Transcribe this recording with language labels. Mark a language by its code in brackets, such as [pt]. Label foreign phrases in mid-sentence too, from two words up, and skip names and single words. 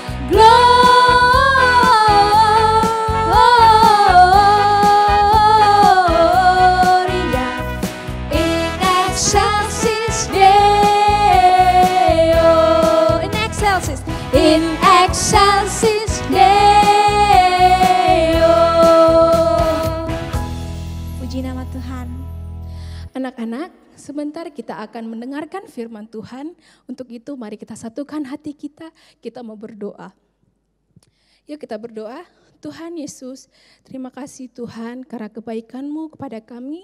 [la] Gloria in excelsis Deo. In excelsis. In excelsis Deo. [id] Puji nama Tuhan. Anak-anak, sebentar kita akan mendengarkan firman Tuhan. Untuk itu mari kita satukan hati kita mau berdoa. Yuk kita berdoa. Tuhan Yesus, terima kasih Tuhan karena kebaikan-Mu kepada kami.